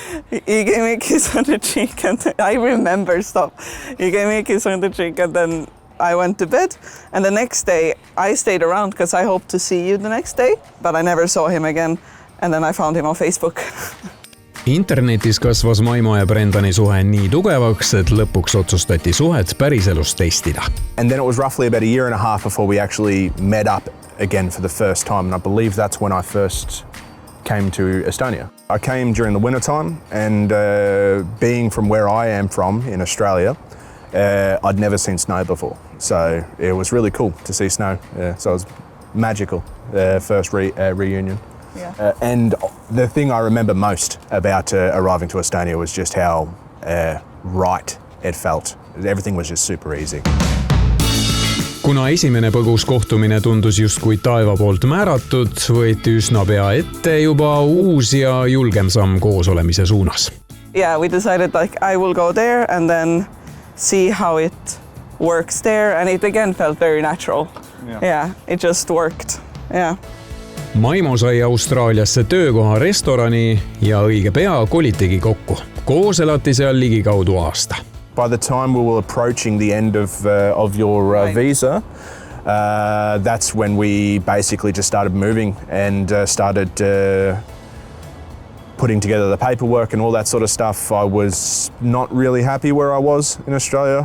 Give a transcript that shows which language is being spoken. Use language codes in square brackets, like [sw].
[en] He gave me a kiss on the cheek and I remember stuff. He gave me a kiss on the cheek and then I went to bed. And the next day I stayed around because I hoped to see you the next day, but I never saw him again. And then I found him on Facebook. [et] Internetis kasvas Maimo ja Brendani suhe nii tugevaks, et lõpuks otsustati suhet päriselus testida. [en] And then it was roughly about a year and a half before we actually met up again for the first time. And I believe that's when I first came to Estonia. I came during the winter time and being from where I am from in Australia, I'd never seen snow before. So it was really cool to see snow. So it was magical, first reunion. Yeah. And the thing I remember most about arriving to Estonia was just how right it felt. Everything was just super easy. [et] Kuna esimene põgus kohtumine tundus justkui taeva poolt määratud, võeti üsna pea ette juba uus ja julgem samm koos olemise suunas. [en] Yeah, we decided I will go there and then see how it works there and it again felt very natural. Yeah, it just worked. Yeah. [et] Maimo sai Austraaliasse töökoha restorani ja õige pea kolitegi kokku. Koos elati seal ligikaudu aasta. [en] By the time we were approaching the end of your visa, that's when we basically just started moving and started putting together the paperwork and all that sort of stuff. I was not really happy where I was in Australia.